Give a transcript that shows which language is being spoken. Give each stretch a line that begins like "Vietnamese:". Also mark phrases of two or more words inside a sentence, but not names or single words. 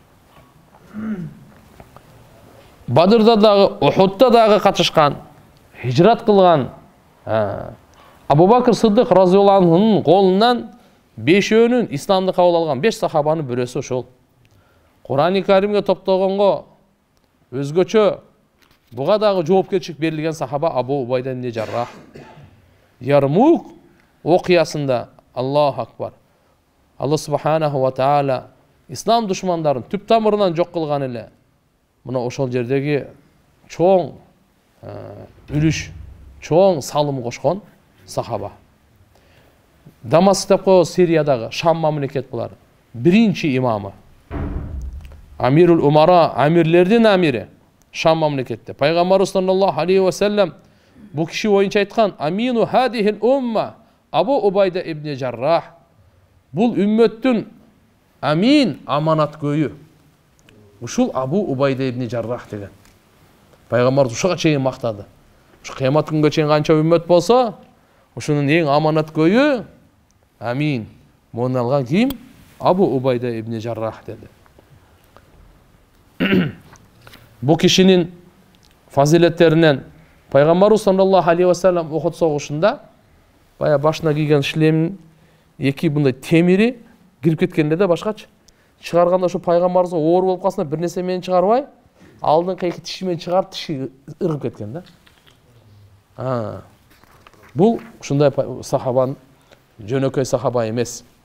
Kyrgyz: Бадырда дагы, Ухудда дагы катышкан, хижрат кылган Абу Бакр Сыддык
Arabic: رضي الله عنه
Kyrgyz: колунан бешөөнүн исламды кабыл алган 5 сахабанын бирөөсү ошол. Кур'ан-ы Каримге топтогонго өзгөчө буга дагы жоопкерчилик берилген сахаба Абу Убайда ибн Жаррах. Ярмук окуясында
Arabic: الله أكبر. الله سبحانه وتعالى
Kyrgyz: ислам душмандарын түп тамырынан жок кылган эле. Мына ошол жердеги чоң үлүш, чоң салым кошкон сахаба. Дамаск деп коебуз, Сириядагы Шам мамлекет булар. Биринчи имамы.
Arabic: أمير الأمراء,
Kyrgyz: амирлердин амири Шам мамлекетте. Пайгамбар
Arabic: صلى الله عليه وسلم
Kyrgyz: бу киши боюнча айткан:
Arabic: "أمين هذه الأمة أبو عبيدة بن الجراح."
Kyrgyz: Бул үммөттүн амин, аманаткөйү. Ушул Абу Убайда ибн Жаррах деген. Пайгамбар ушуга чейин мактады. Ушу кыямат күнгө чейин канча үммөт болсо, ушунун эң аманаткөйү амин. Муну алган ким? Абу Убайда ибн Жаррах деди. Бу кишинин фазилеттеринен Пайгамбар
Arabic: صلى الله عليه وسلم
Kyrgyz: Ухуд согушунда бая башына кийген шлемин эки мындай темири кирип кеткенде да башкачы. Чыгарганда ошо пайгамбарыбызга оор болуп калсына бир нерсе менен чыгарбай, алдыңкы эки тиши менен чыгарып тиши ыргып кеткен да. Бул ушундай сахабанын жөнөкөй сахаба эмес.